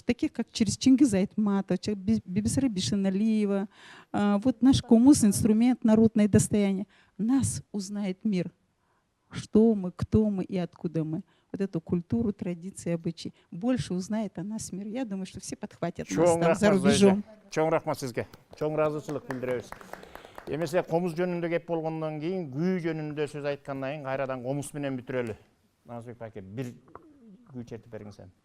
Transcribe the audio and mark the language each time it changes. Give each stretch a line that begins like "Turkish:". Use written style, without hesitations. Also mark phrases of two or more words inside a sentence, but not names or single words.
Russian: Таких, как через Чингиза Айтматова, Бибисара Бишеналиева. Вот наш коммуз — инструмент, народное достояние. Нас узнает мир. Что мы, кто мы и откуда мы. Вот эту культуру, традиции, обычаи. Больше узнает о нас мир. Я думаю, что все подхватят нас там за рубежом.
Kyrgyz: Чоң рахмат сизге. Чоң ыраазычылык билдиребиз. Эмесе комуз жөнүндө кеп болгондон кийин, күү жөнүндө сөз айткандан кийин кайрадан комуз менен бүтүрөлү. Назыбек байке, бир күү чертип бериңиз.